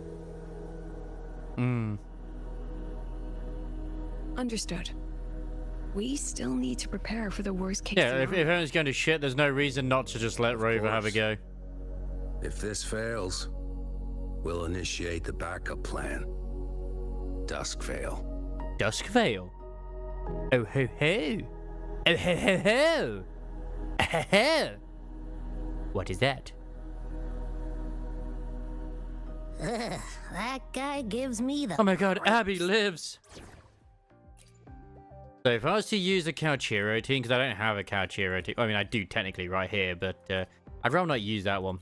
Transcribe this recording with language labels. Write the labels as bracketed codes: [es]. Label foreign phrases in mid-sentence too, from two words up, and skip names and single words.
[en] Understood. We still need to prepare for the worst case Yeah, if scenario. everyone's going to shit, there's no reason not to just let Rover have a go. If this fails, we'll initiate the backup plan. Duskvale. Duskvale? Oh ho ho! Oh ho ho ho! Ho ho! What is that? Ugh, that guy gives me the... Oh my god, Abby lives! So if I was to use a Calchiro team, because I don't have a Calchiro team, I mean I do technically right here, but I'd rather not use that one.